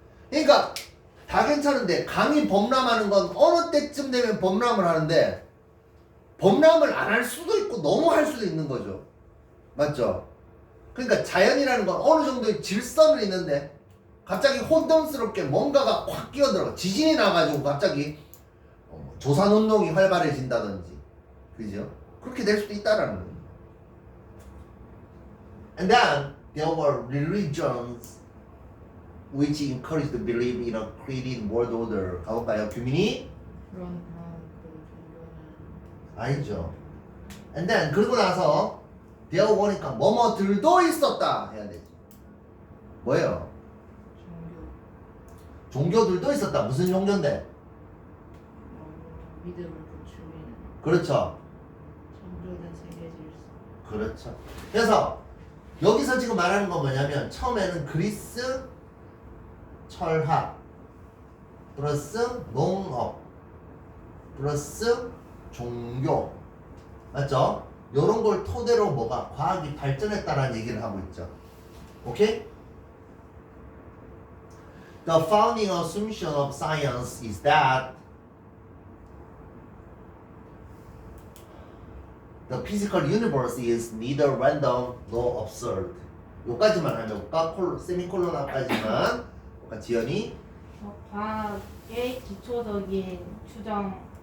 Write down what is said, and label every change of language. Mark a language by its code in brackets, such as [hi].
[ko] 그러니까 다 괜찮은데 강이 범람하는 건 어느 때쯤 되면 범람을 하는데 범람을 안 할 수도 있고 너무 할 수도 있는 거죠. 맞죠? 그러니까 자연이라는 건 어느 정도의 질서는 있는데 갑자기 혼돈스럽게 뭔가가 확 끼어들어. 지진이 나가지고 갑자기 조산운동이 활발해진다든지. 그죠? 그렇게 될 수도 있다라는 거예요. [en] And then there were religions which encouraged the belief in a created world order. [ko] 가볼까요? 규민이? 그런 그 종교는 아니죠. [en] And then [ko] 그러고 나서 [en] there were [ko] 니까 뭐뭐들도 있었다 해야 되지. 뭐예요? 종교들도 있었다. 무슨 종교인데? 믿음을 부추기는 그렇죠. 창조된 세계 질서. 그렇죠. 그래서 여기서 지금 말하는 건 뭐냐면 처음에는 그리스 철학 플러스 농업 플러스 종교 맞죠? 이런 걸 토대로 뭐가 과학이 발전했다라는 얘기를 하고 있죠. 오케이? [en] The founding assumption of science is that the physical universe is neither random nor absurd. [ko] 요까지만 하면 세미콜론 앞까지만 지연이 과학의 기초적인 추정은